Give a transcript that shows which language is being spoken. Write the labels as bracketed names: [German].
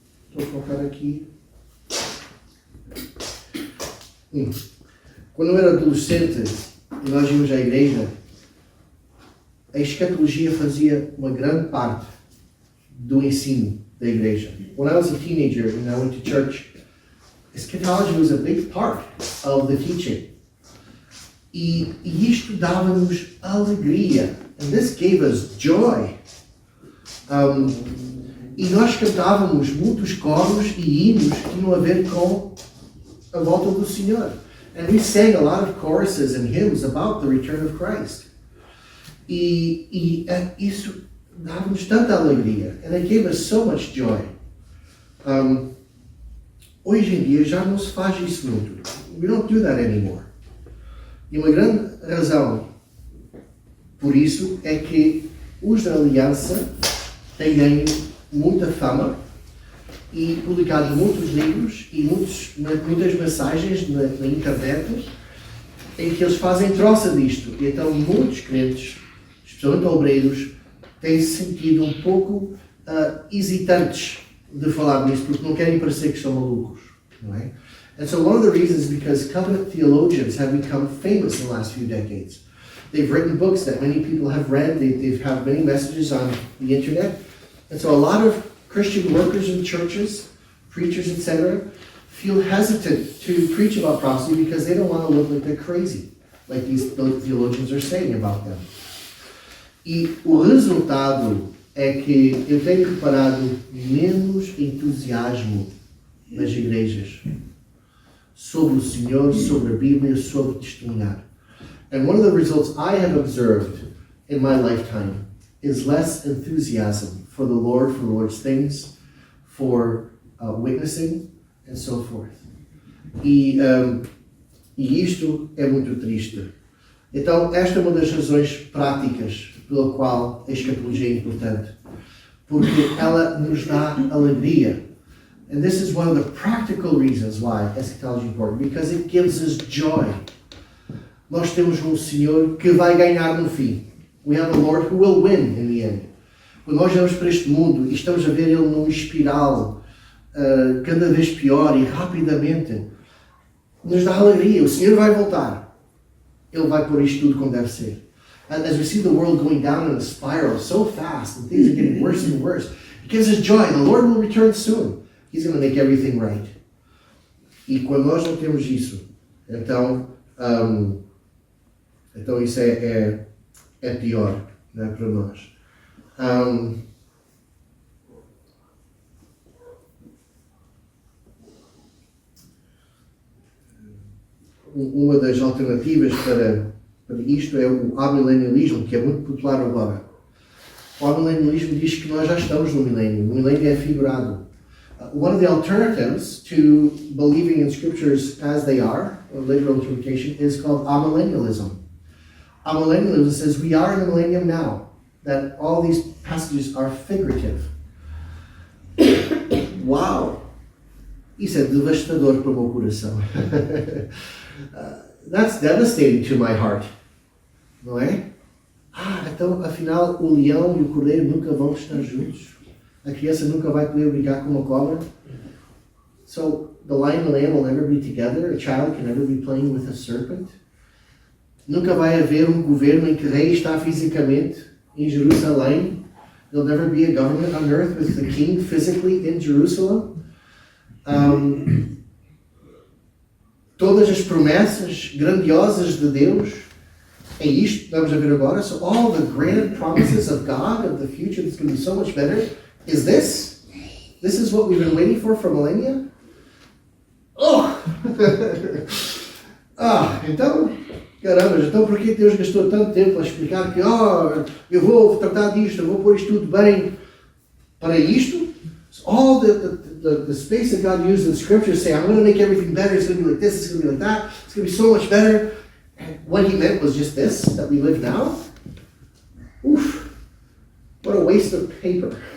[Portuguese] Estou a focar aqui. Quando eu era adolescente e nós íamos à igreja, a escatologia fazia uma grande parte do ensino da igreja. [English] When I was a teenager and I went to church, eschatology was a big part of the teaching. [Portuguese] E isto dava-nos alegria. [English] And this gave us joy. [Portuguese] E nós cantávamos muitos coros e hinos que tinham a ver com a volta do Senhor. [English] And we sang a lot of choruses and hymns about the return of Christ. [Portuguese] E isso dava-nos tanta alegria. [English] And it gave us so much joy. [Portuguese] Hoje em dia já não se faz isso muito. [English] We don't do that anymore. [Portuguese] E uma grande razão por isso é que os da Aliança têm ganho muita fama e publicado muitos livros e muitas mensagens na internet em que eles fazem troça disto. E então muitos crentes, especialmente obreiros, têm se sentido um pouco hesitantes de falar nisso, porque não querem parecer que são malucos, não é? [English] And so one of the reasons is because covenant theologians have become famous in the last few decades. They've written books that many people have read. They've had many messages on the internet. And so a lot of Christian workers in churches, preachers, etc., feel hesitant to preach about prophecy because they don't want to look like they're crazy, like these theologians are saying about them. [Portuguese] E o resultado é que eu tenho reparado menos entusiasmo nas igrejas sobre o Senhor, sobre a Bíblia, sobre testemunhar. [English] And one of the results I have observed in my lifetime is less enthusiasm for the Lord's things, for witnessing, and so forth. [Portuguese] E isto é muito triste. Então, esta é uma das razões práticas pela qual a escatologia é importante. Porque ela nos dá alegria. [English] And this is one of the practical reasons why eschatology is important. Because it gives us joy. [Portuguese] Nós temos um Senhor que vai ganhar no fim. [English] We have a Lord who will win in the end. [Portuguese] Quando nós vamos para este mundo e estamos a ver ele numa espiral cada vez pior e rapidamente, nos dá alegria. O Senhor vai voltar. Ele vai pôr isto tudo como deve ser. [English] And as we see the world going down in a spiral so fast and things are getting worse and worse, it gives us joy. The Lord will return soon. He's going to make everything right. [Portuguese] E quando nós não temos isso, então isso é pior, não é, para nós. Uma das alternativas para isto é o amilenialismo, que é muito popular agora. O amilenialismo diz que nós já estamos no milénio. O milénio é figurado. [English] One of the alternatives to believing in scriptures as they are, or literal interpretation, is called amillennialism. Amillennialism says we are in the millennium now, that all these passages are figurative. Wow! [Portuguese] Isso é devastador para o meu coração. [English] That's devastating to my heart. [Portuguese] Não é? Então, afinal, o leão e o cordeiro nunca vão estar juntos. A criança nunca vai poder brincar com uma cobra. [English] So, the lion and the lamb will never be together. A child can never be playing with a serpent. [Portuguese] Nunca vai haver um governo em que o rei está fisicamente em Jerusalém. [English] There'll never be a government on earth with the king physically in Jerusalem. [Portuguese] Todas as promessas grandiosas de Deus, é isto que vamos a ver agora. [English] So all the grand promises of God of the future that's going to be so much better is this. This is what we've been waiting for millennia. [Portuguese] Então, caramba, então por que Deus gastou tanto tempo a explicar que eu vou tratar disto, eu vou pôr isto tudo bem para isto? [English] So all the space that God used in Scripture to say, I'm going to make everything better, it's going to be like this, it's going to be like that, it's going to be so much better. And what he meant was just this, that we live now. Oof, what a waste of paper.